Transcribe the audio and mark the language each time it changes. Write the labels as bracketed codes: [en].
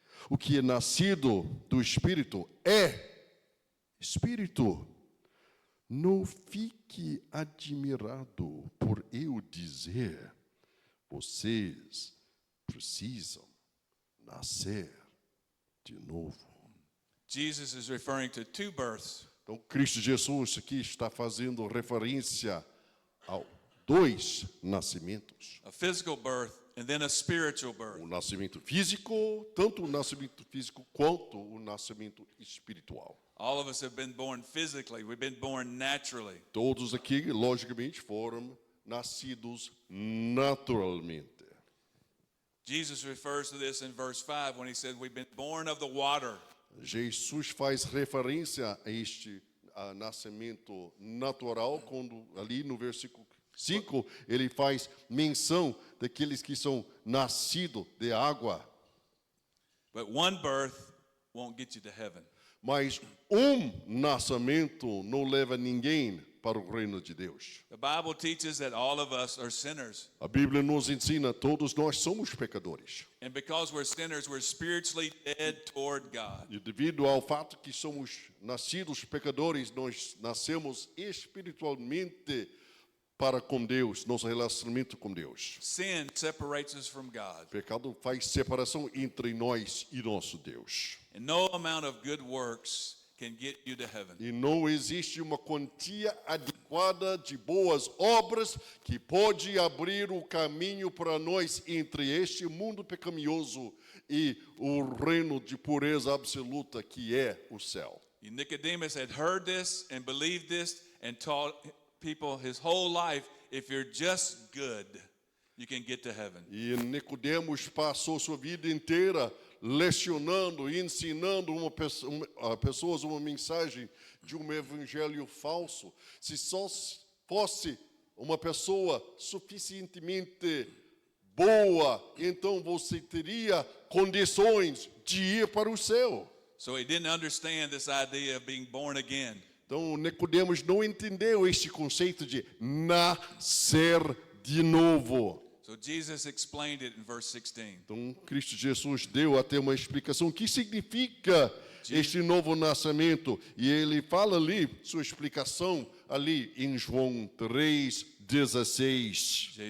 [pt] O que é nascido do Espírito é Espírito. Não fique admirado por eu dizer: vocês precisam nascer de novo. [en] Jesus is referring to two births. [pt] Então, Cristo Jesus aqui está fazendo referência a dois nascimentos. [en] A physical birth and then a spiritual birth. [pt] O nascimento físico, tanto o nascimento físico quanto o nascimento espiritual. [en] All of us have been born physically. We've been born naturally. [pt] Todos aqui, logicamente, foram nascidos naturalmente. [en] Jesus refers to this in verse 5 when he said, we've been born of the water. [pt] Jesus faz referência a este nascimento natural, quando ali no versículo 5, ele faz menção daqueles que são nascidos de água. [en] But one birth won't get you to heaven. [pt] Mas nascimento não leva ninguém para o reino de Deus. [en] The Bible teaches that all of us are sinners. [pt] A Bíblia nos ensina, todos nós somos pecadores. [en] And because we're sinners, we're spiritually dead toward God. [pt] E devido ao fato que somos nascidos pecadores, nós nascemos espiritualmente para com Deus, nosso relacionamento com Deus. [en] Sin separates us from God. [pt] O pecado faz separação entre nós e nosso Deus. [en] And no amount of good works can get you to heaven. [pt] E não existe uma quantia adequada de boas obras que pode abrir o caminho para nós entre este mundo pecaminoso e o reino de pureza absoluta que é o céu. [en] And Nicodemus had heard this and believed this and taught people his whole life, if you're just good, you can get to heaven. [pt] E Nicodemos passou sua vida inteira lecionando, ensinando a pessoas uma mensagem de um evangelho falso. Se só fosse uma pessoa suficientemente boa, então você teria condições de ir para o céu. [en] So he didn't understand this idea of being born again. [pt] Então, Nicodemos não entendeu este conceito de nascer de novo. [en] So Jesus explained it in verse 16. [pt] Então, Cristo Jesus deu até uma explicação. O que significa este novo nascimento? E ele fala ali, sua explicação, ali em João 3,16.